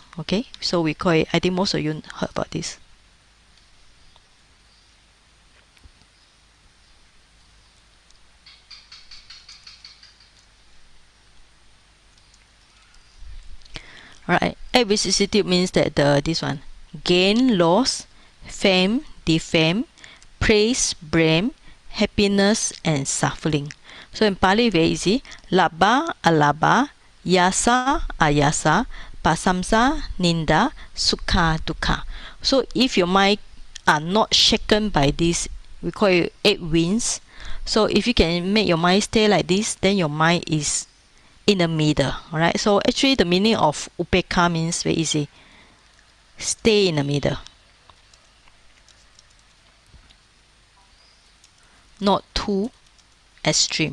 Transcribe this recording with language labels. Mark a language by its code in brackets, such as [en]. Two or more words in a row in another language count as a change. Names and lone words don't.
[en] Okay, so we call it, I think most of you heard about this. Alright, vicissitude means that this one, gain, loss, fame, defame, praise, blame, happiness and suffering. So in Pali very easy, [pi] labha, alabha, yasa, ayasa, pasamsa, ninda, sukha, dukkha. [en] So if your mind are not shaken by this, we call it 8 winds. So if you can make your mind stay like this, then your mind is in the middle. Alright, so actually the meaning of upeka means very easy, stay in the middle, not too extreme.